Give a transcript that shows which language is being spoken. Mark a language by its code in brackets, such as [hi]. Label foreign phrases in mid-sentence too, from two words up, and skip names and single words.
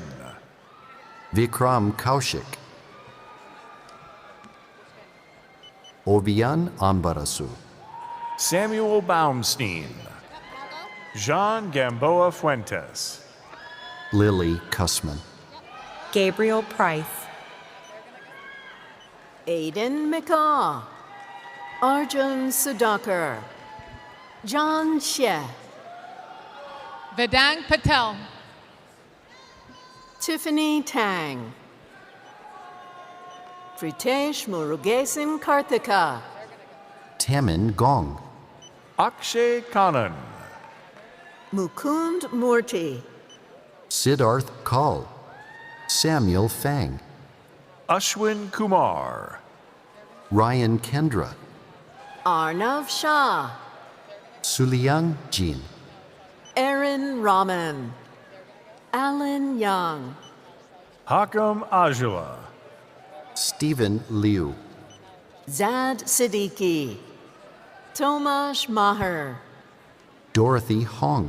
[en] Vikram Kaushik, Obian Ambarasu, Samuel Baumstein, Jean Gamboa Fuentes, Lily Kussman, Gabriel Price, Aiden McCaw, Arjun Sudhakar, John Xie, Vedang Patel, Tiffany Tang, Pritesh Murugesan Karthika, Tamin Gong, Akshay Kanan, Mukund Murthy, Siddharth Kaul, Samuel Fang, Ashwin Kumar, Ryan Kendra, Arnav Shah, Suliang Jin, Aaron Raman, Alan Young, Hakam Ajula, Stephen Liu, Zad Siddiqui, Tomasz Maher, Dorothy Hong,